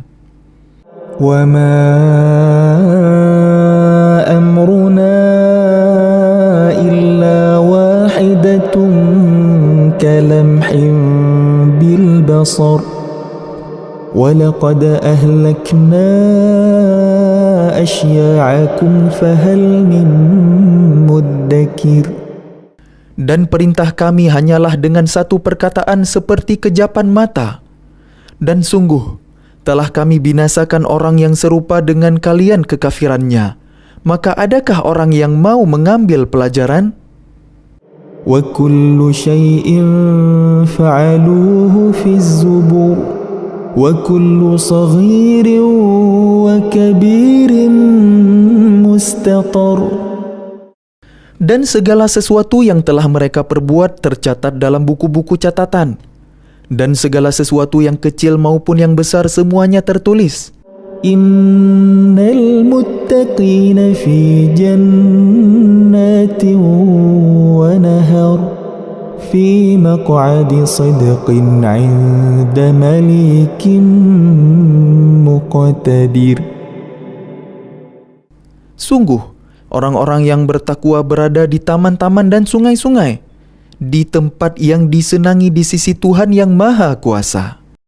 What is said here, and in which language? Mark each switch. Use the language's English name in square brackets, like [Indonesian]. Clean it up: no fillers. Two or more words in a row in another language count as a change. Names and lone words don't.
[Arabic] وما أمرنا إلا واحدة كلمح بالبصر ولقد أهلكنا أشياعكم فهل من مدكر. [Indonesian] Dan perintah kami hanyalah dengan satu perkataan seperti kejapan mata. Dan sungguh, telah kami binasakan orang yang serupa dengan kalian kekafirannya. Maka adakah orang yang mau mengambil pelajaran? [Arabic] وكل شيء فعلوه في الزبر وكل صغير وكبير مستطر. [Indonesian] Dan segala sesuatu yang telah mereka perbuat tercatat dalam buku-buku catatan. Dan segala sesuatu yang kecil maupun yang besar semuanya tertulis. [Arabic] إن المتقين في جنات ونهر في مقعد صدق عند مليك مقتدر. [Indonesian] Sungguh, orang-orang yang bertakwa berada di taman-taman dan sungai-sungai, di tempat yang disenangi di sisi Tuhan yang Maha Kuasa.